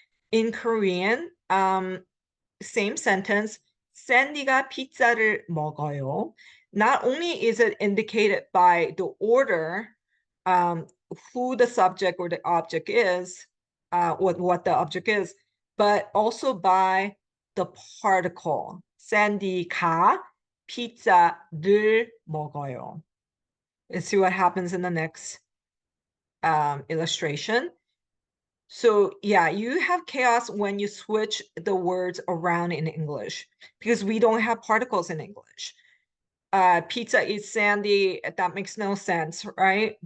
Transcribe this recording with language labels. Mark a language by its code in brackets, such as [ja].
[en] In Korean, same sentence, [ko] Sandy가 피자를 먹어요. [en] Not only is it indicated by the order, who the subject or the object is, what the object is, but also by the particle. [ko] Sandy가 피자를 먹어요. [en] Let's see what happens in the next illustration. So yeah, you have chaos when you switch the words around in English, because we don't have particles in English. Pizza is Sandy, that makes no sense, right?